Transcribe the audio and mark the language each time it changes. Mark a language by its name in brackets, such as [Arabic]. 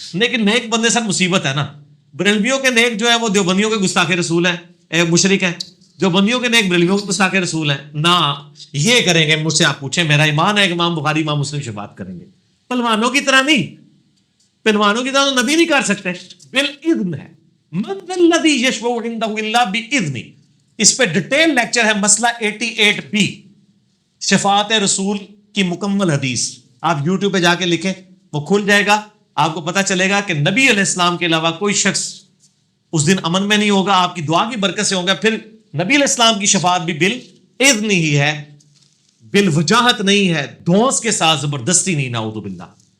[Urdu] لیکن نیک بندے سر مصیبت ہے نا, بریلویوں کے نیک جو ہے وہ دیوبندیوں کے گستاخ رسول ہیں, مشرک ہیں. جو بندیوں کے نیک بریلویوں کے گستاخ رسول ہیں نہ, یہ کریں گے. مجھ سے آپ پوچھیں, میرا ایمان ہے کہ امام بخاری امام مسلم شفاعت کریں گے. پہلوانوں کی طرح نہیں, پہلوانوں کی طرح تو نبی نہیں کر سکتے, بالاذن ہے. [Arabic] من ذا الذی یشفع عنده الا باذنہ. [Urdu] اس پہ ڈیٹیل لیکچر ہے, مسئلہ 88B, شفاعت رسول کی مکمل حدیث. آپ یوٹیوب پہ جا کے لکھیں, وہ کھل جائے گا, آپ کو پتہ چلے گا کہ نبی علیہ السلام کے علاوہ کوئی شخص اس دن امن میں نہیں ہوگا, آپ کی دعا کی برکت سے ہوگا. پھر نبی علیہ السلام کی شفاعت بھی بالاذن ہی ہے, بالوجاہت نہیں ہے, دھونس کے ساتھ, زبردستی نہیں, نعوذ باللہ.